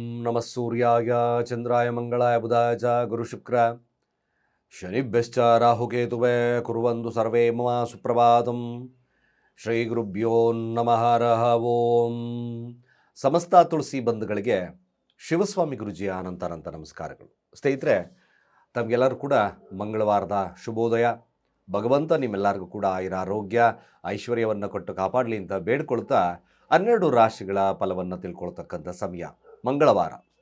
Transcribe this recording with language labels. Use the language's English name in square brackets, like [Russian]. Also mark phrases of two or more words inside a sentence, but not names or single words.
[Sanskrit] ನಮಃ ಸೂರ್ಯಾಯ ಚಂದ್ರಾಯ ಮಂಗಳಾಯ ಬುಧಾಯ ಚ ಗುರುಶುಕ್ರ ಶನಿಭ್ಯಶ್ಚ ರಾಹುಕೇತುವೇ ಕುರ್ವಂತು ಸರ್ವೇ ಮಮ ಸುಪ್ರಭಾತಂ. ಶ್ರೀ ಗುರುಭ್ಯೋ ನಮಃ ಹರಃ ಓಂ. [Kannada] ಸಮಸ್ತ ತುಳಸಿ ಬಂಧುಗಳಿಗೆ ಶಿವಸ್ವಾಮಿ ಗುರುಜಿಯ ಅನಂತ ನಮಸ್ಕಾರಗಳು. ಸ್ನೇಹಿತರೆ, ತಮಗೆಲ್ಲರೂ ಕೂಡ ಮಂಗಳವಾರದ ಶುಭೋದಯ. ಭಗವಂತ ನಿಮ್ಮೆಲ್ಲರಿಗೂ ಕೂಡ ಆರೋಗ್ಯ ಐಶ್ವರ್ಯವನ್ನು ಕೊಟ್ಟು ಕಾಪಾಡಲಿ ಅಂತ ಬೇಡ್ಕೊಳ್ತಾ 12 ರಾಶಿಗಳ ಫಲವನ್ನು ತಿಳ್ಕೊಳ್ತಕ್ಕಂಥ ಸಮಯ ಮಂಗಳವಾರ.